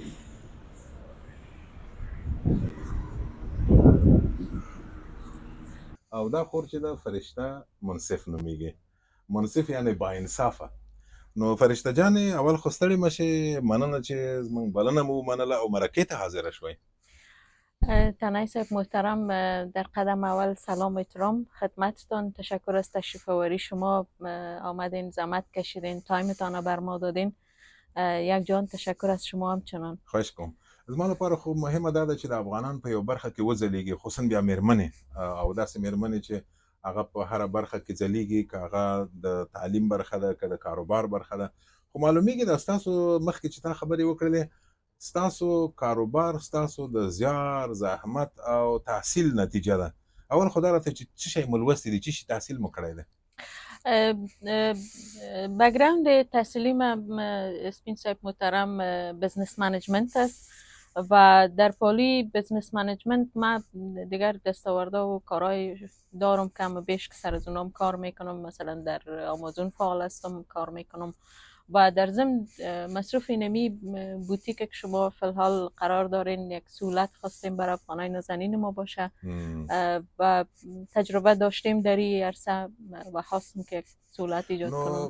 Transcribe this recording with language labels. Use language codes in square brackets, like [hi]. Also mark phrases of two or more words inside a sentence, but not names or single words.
[ps] او دا خور چې ده فرشته منصف نومیږي. [fa] منصف یعنی با انصافه. [ps] نو فرشته جانې اول خو ستړې مه شې، مننه چې زموږ بلنه مو ومنله او مرکې ته حاضره شوئ. [fa] تنایی صاحب محترم، در قدم اول سلام و احترام خدمتتان. تشکر از تشریف آوری شما، آمدین زحمت کشیدین، تایمتان را بر ما دادین. یک جان تشکر از شما همچنان. [ps] خواهش کوم. زما لپاره خو مهمه دا ده چې د افغانان په یو برخه کې وځلیږي، خصوصا بیا میرمنې او داسې میرمنې چې هغه په هره برخه کې ځلیږي، که هغه د تعلیم برخه ده که د کاروبار برخه ده. خو معلومیږي دا ستاسو مخکې چې تا خبرې وکړلې، ستاسو کاروبار ستاسو د زیار، زحمت او تحصیل نتیجه ده. اول خو دا راته چې څه شی مو لوستی دی، څه شی تحصیل مو کړی دی؟ [fa] بک‌گراند تحصیلی من اسپین صاحب محترم [en] business management [fa] است و در پالی [en] business management [fa] من دیگر دستاورده و کارهای دارم کم و بیش که سر از اونام کار میکنم. مثلا در آمازون فعال هستم، کار میکنم و در ضمن مصروف اینمی بوتیک که شما فی الحال قرار دارین یک سهولت خواستیم برای افغانای نازنین ما باشه و تجربه داشتیم در این عرصه و خواستیم که یک سهولت ایجاد کنم.